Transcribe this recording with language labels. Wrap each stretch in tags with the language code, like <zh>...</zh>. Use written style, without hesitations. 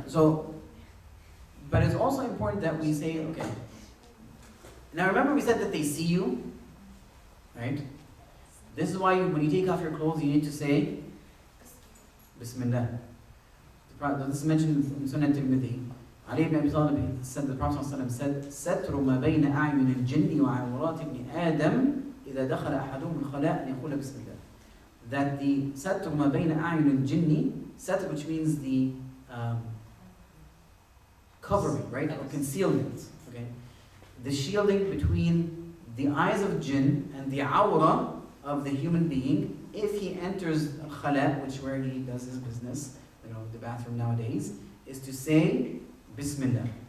<en>So, but it's also important that we say, okay. Now remember we said that they see you, right? This is why when you take off your clothes, you need to say Bismillah. This is mentioned in Sunnah Tirmidhi. Ali ibn Abi Talib said, the Prophet ﷺ said,</en> <ar>سَتْرُ مَا بَيْنَ أَعْيُنِ الْجِنِّ وَعَوْرَاتِ ابْنِ آدَمْ إِذَا دَخَلَ أَحَدُهُمْ الْخَلَاءَ أَنْ يَقُولَ بِسْمِ اللَّهِ.</ar> <en>That the</en> <ar>سَتْرُ مَا بَيْنَ أَعْيُنِ الْجِنِّ,</ar> <en>satr, which means the covering, right, or concealment, okay? The shielding between the eyes of jinn and the awra of the human being, if he enters al-khala, which where he does his business, the bathroom nowadays, is to say Bismillah.</en>